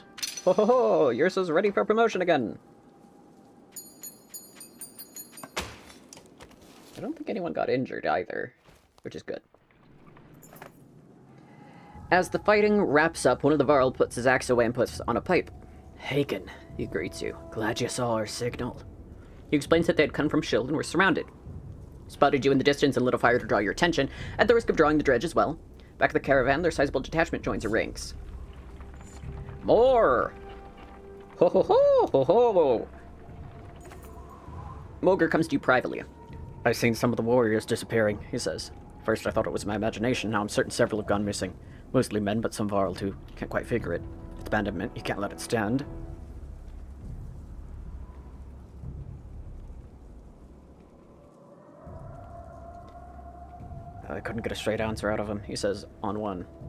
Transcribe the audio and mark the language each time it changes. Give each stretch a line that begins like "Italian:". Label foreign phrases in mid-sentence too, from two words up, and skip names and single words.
English: Ho ho ho! Yerza's ready for promotion again! I don't think anyone got injured either, which is good. As the fighting wraps up, one of the Varl puts his axe away and puts on a pipe. Hagen, he greets you. Glad you saw our signal. He explains that they had come from Shield and were surrounded. Spotted you in the distance and lit a fire to draw your attention, at the risk of drawing the dredge as well. Back at the caravan, their sizable detachment joins the ranks. More! Ho ho ho ho ho! Mogr comes to you privately. I've seen some of the warriors disappearing, he says. First I thought it was my imagination, now I'm certain several have gone missing. Mostly men, but some Varl too. Can't quite figure it. It's abandonment, you can't let it stand. I couldn't get a straight answer out of him, he says, on one.